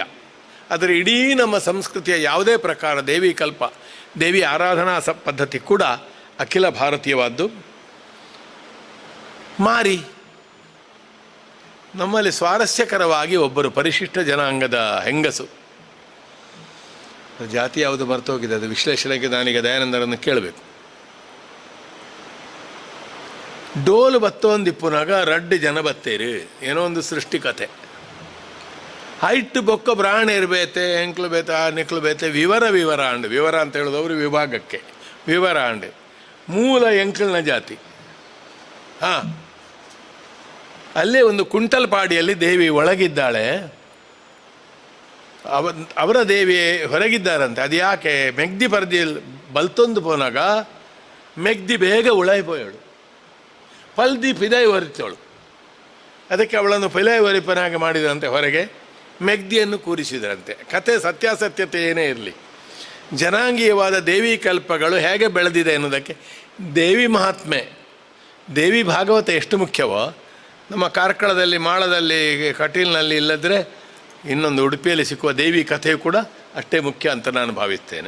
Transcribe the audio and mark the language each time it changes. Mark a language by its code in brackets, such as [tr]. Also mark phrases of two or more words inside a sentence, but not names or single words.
[kn] ಆದರೆ ಇಡೀ ನಮ್ಮ ಸಂಸ್ಕೃತಿಯ ಯಾವುದೇ ಪ್ರಕಾರ ದೇವಿ ಆರಾಧನಾ ಪದ್ಧತಿ ಕೂಡ ಅಖಿಲ ಭಾರತೀಯವಾದ್ದು. ಮಾರಿ ನಮ್ಮಲ್ಲಿ ಸ್ವಾರಸ್ಯಕರವಾಗಿ ಒಬ್ಬರು ಪರಿಶಿಷ್ಟ ಜನಾಂಗದ ಹೆಂಗಸು, ಜಾತಿ ಯಾವುದು ಮರ್ತೋಗಿದೆ, ಅದು ವಿಶ್ಲೇಷಣೆಗೆ ನಾನೀಗ ದಯಾನಂದರನ್ನು ಕೇಳಬೇಕು. [tcy] ಡೋಲು ಬತ್ತೊಂದಿಪ್ಪುನಾಗ ರಡ್ಡು ಜನ ಬತ್ತೇರು, ಏನೋ ಒಂದು ಸೃಷ್ಟಿಕತೆ. ಹೈಟ್ ಬೊಕ್ಕ ಬ್ರಾಣ ಇರಬೇತೆ, ಎಂಕ್ಲು ಬೇತೆ, ನಿಕ್ಲು ಬೇತೆ, ವಿವರ ಅಂಡು. [kn] ವಿವರ ಅಂತ ಹೇಳಿದವರು ವಿಭಾಗಕ್ಕೆ, [tcy] ವಿವರ ಅಂಡು ಮೂಲ ಎಂಕ್ಲನ ಜಾತಿ. [kn] ಅಲ್ಲೇ ಒಂದು ಕುಂಟಲ್ಪಾಡಿಯಲ್ಲಿ ದೇವಿ ಒಳಗಿದ್ದಾಳೆ, ಅವರ ದೇವಿ ಹೊರಗಿದ್ದಾರಂತೆ. ಅದು ಯಾಕೆ? [tcy] ಮೆಗ್ದಿ ಪರ್ದಿ ಬಲ್ತೊಂದು ಪೋನಾಗ ಮೆಗ್ದಿ ಬೇಗ ಉಳಾಯಿಪೋಯಳು, ಪಲ್ದಿ ಪಿದೈ ಒರಿತೋಳು. [kn] ಅದಕ್ಕೆ ಅವಳನ್ನು [tcy] ಪಿಲೈ ಒರಿಪನಾಗಿ [kn] ಮಾಡಿದಂತೆ, ಹೊರಗೆ ಮೆಗ್ದಿಯನ್ನು ಕೂರಿಸಿದರಂತೆ. ಕತೆ ಸತ್ಯಾಸತ್ಯತೆ ಏನೇ ಇರಲಿ, ಜನಾಂಗೀಯವಾದ ದೇವಿ ಕಲ್ಪಗಳು ಹೇಗೆ ಬೆಳೆದಿದೆ ಎನ್ನುವುದಕ್ಕೆ ದೇವಿ ಮಹಾತ್ಮೆ, ದೇವಿ ಭಾಗವತ ಎಷ್ಟು ಮುಖ್ಯವೋ, ನಮ್ಮ ಕಾರ್ಕಳದಲ್ಲಿ, ಮಾಳದಲ್ಲಿ, ಕಟೀಲ್ನಲ್ಲಿ ಇಲ್ಲದ್ರೆ ಇನ್ನೊಂದು ಉಡುಪಿಯಲ್ಲಿ ಸಿಕ್ಕುವ ದೇವಿ ಕಥೆಯು ಕೂಡ ಅಷ್ಟೇ ಮುಖ್ಯ ಅಂತ ನಾನು ಭಾವಿಸ್ತೇನೆ.